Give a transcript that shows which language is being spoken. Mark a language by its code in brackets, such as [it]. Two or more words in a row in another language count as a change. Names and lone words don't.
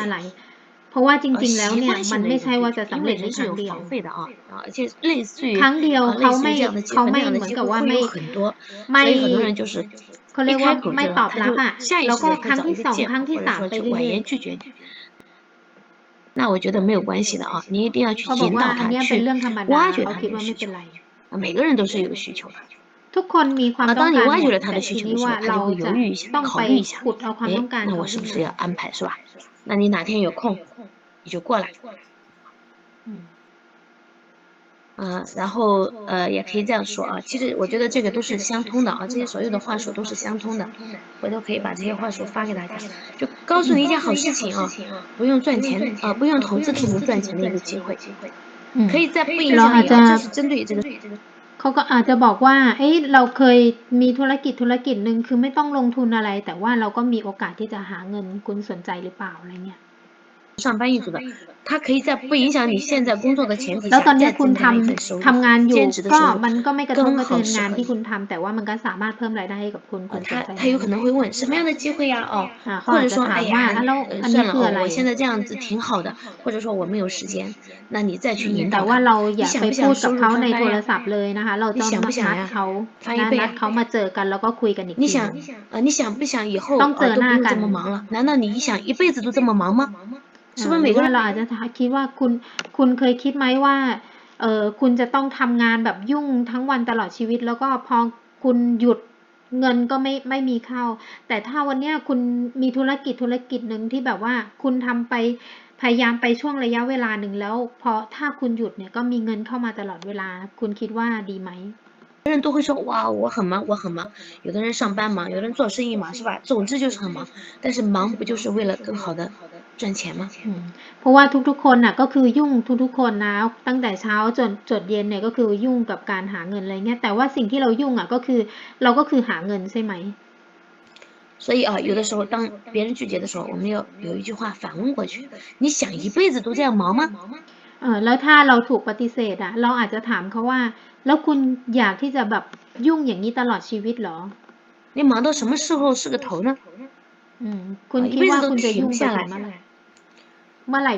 [th] เพราะว่าจริงๆแล้วเนี่ยมันไม่ใช่ว่าจะสำเร็จในครั้งเดียว [zh] 而且类似于 [th] ครั้งเดียวเขาไม่เหมือนกับว่าไม่เขาเรียกว่าไม่ตอบรับแล้วก็ครั้งที่2ครั้งที่3ไปเรื่อย [zh] ๆ那我觉得没有关系的你一定要去引导他去挖掘他的需求每个人都是有需求的 [th] ทุกคนมีความต้องการ [zh] 当你挖掘了他的需求的时候他就会犹豫一下考虑一下那我是不是要安排是吧那你哪天有空你就过来然后也可以这样说其实我觉得这个都是相通的这些所有的话术都是相通的回头可以把这些话术发给大家就告诉你一件好事情不用赚钱不用投资就能赚钱的一个机会可以在不影响你这是针对这个 [th] เขาก็อาจจะบอกว่าเราเคยมีธุรกิจนึงคือไม่ต้องลงทุนอะไรแต่ว่าเราก็มีโอกาสที่จะหาเงินคุณสนใจหรือเปล่าอะไรเงี้ย [zh] 上班一族的他可以在不影响你现在工作的前提 [th] แล้วตอน [zh] 下 [th] นี้คุณ [zh] 再增加一份收入 [th] ทำงานอยู่ก็มันก็ไม่กระทบกระ [zh] 更好 [th] เทือนงาน [zh] 适合 [th] ที่คุ [zh] 你 [th] ณทำแต่ว่ามันก็สามารถเพิ่มรายได้ให้กับคุณสนใจ [zh] 他有可能会问什么样的机会呀或者说哎呀算了我现在这样子挺好的或者说我没有时间那你再去引导 [th] แต่ว่าเราอย่าไปพูดกับเขาในโทรศัพท์ [zh] 呀 [th] เลยนะคะเราต้องนัดเขามาเจอกันแล้วก็คุยกันอีกที [zh] 你想不想以后 [th] ต้องเจอหน้ากัน [zh] 都不用这么忙了难道你想一辈子都这么忙吗是不是每个人 [th] เราอาจจะคิดว่าคุณเคยคิดไหมว่าคุณจะต้องทำงานแบบยุ่งทั้งวันตลอดชีวิตแล้วก็พอคุณหยุดเงินก็ไม่มีเข้าแต่ถ้าวันนี้คุณมีธุรกิจหนึ่งที่แบบว่าคุณทำไปพยายามไปช่วงระยะเวลาหนึ่งแล้วพอถ้าคุณหยุดเนี่ยก็มีเงินเข้ามาตลอดเวลาคุณคิดว่าดีไหม [zh] 有的人都会说哇我很忙有的人上班忙有的人做生意忙是吧总之就是很忙但是忙不就是为了更好的赚钱吗 [th] เพราะว่าทุกๆคนน่ะก็คือยุ่งทุกๆคนนะตั้งแต่เช้าจนเย็นเนี่ยก็คือยุ่งกับการหาเงินอะไรเงี้ยแต่ว่าสิ่งที่เรายุ่งก็คือเราก็คือหาเงินใช่ไหม [zh] 所以有的时候当别人拒绝的时候我们要有一句话反问过去你想一辈子都这样忙吗 [th] แล้วถ้าเราถูกปฏิเสธเราอาจจะถามเขาว่าแล้วคุณอยากที่จะแบบยุ่งอย่างนี้ตลอดชีวิตเหรอ [zh] 你忙到什么时候是个头呢 [th] คุณคิดว่าคุณจะยุ่งไปถึงเมื่อไหร่